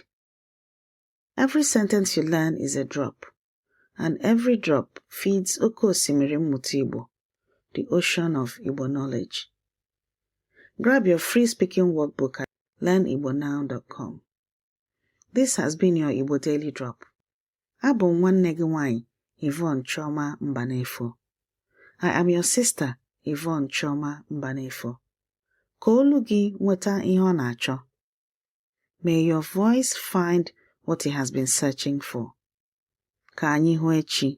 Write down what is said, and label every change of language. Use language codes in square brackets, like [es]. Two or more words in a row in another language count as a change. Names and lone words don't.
[en] Every sentence you learn is a drop, and every drop feeds [ig] Oke Osimiri Mmụta Igbo, [en] the ocean of Igbo knowledge. Grab your free speaking workbook at learnibonow.com. This has been your Igbo Daily Drop. [ig] Abụ m nwanne gị nwanyị, Yvonne Chioma Mbanefo. [en] I am your sister, Yvonne Chioma Mbanefo. [ig] Ka olu gị nweta ihe ọ na-achọ. [en] May your voice find what it has been searching for. [ig] Ka anyị hụ echi.